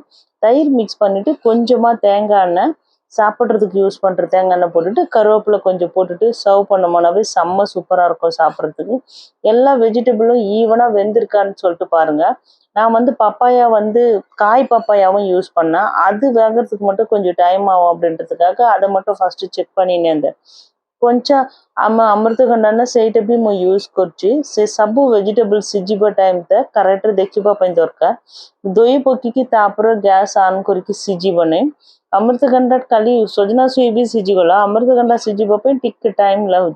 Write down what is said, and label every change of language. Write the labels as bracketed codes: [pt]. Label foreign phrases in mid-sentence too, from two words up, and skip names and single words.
[ta] தயிர் மிக்ஸ் பண்ணிவிட்டு கொஞ்சமாக தேங்காய் எண்ணெய் சாப்பிட்றதுக்கு யூஸ் பண்ணுற தேங்காய் எண்ணெய் போட்டுட்டு கருவேப்பிலை கொஞ்சம் போட்டுட்டு சர்வ் பண்ணோம்னாவே செம்ம சூப்பராக இருக்கும் சாப்பிட்றதுக்கு। எல்லா வெஜிடபிளும் ஈவனாக வெந்திருக்கான்னு சொல்லிட்டு பாருங்கள்। நான் வந்து பப்பாயா வந்து காய் பப்பாயாவும் யூஸ் பண்ணேன்। அது வேகிறதுக்கு மட்டும் கொஞ்சம் டைம் ஆகும் அப்படின்றதுக்காக அதை மட்டும் ஃபஸ்ட்டு செக் பண்ணினே இருந்தேன்। [or] கொஞ்சம் ଅମୃତଭଣ୍ଡା ସେଇଟା ବି ମୁଁ ୟୁଜ୍ କରୁଛି। ସେ ସବୁ ଭେଜିଟେବଲ୍ ସିଝିବା ଟାଇମ୍ ତ କରେକ୍ଟରେ ଦେଖିବା ପାଇଁ ଦରକାର। ଦହି ପକେଇକି ତାପରେ [en] gas on [or] କରିକି ସିଝିବ ନାହିଁ। ଅମୃତଭଣ୍ଡା ଖାଲି ସଜନା ଛୁଇଁ ବି ସିଝିଗଲା। ଅମୃତଭଣ୍ଡା ସିଝିବା ପାଇଁ ଟିକେ ଟାଇମ୍ ଲାଗୁଛି।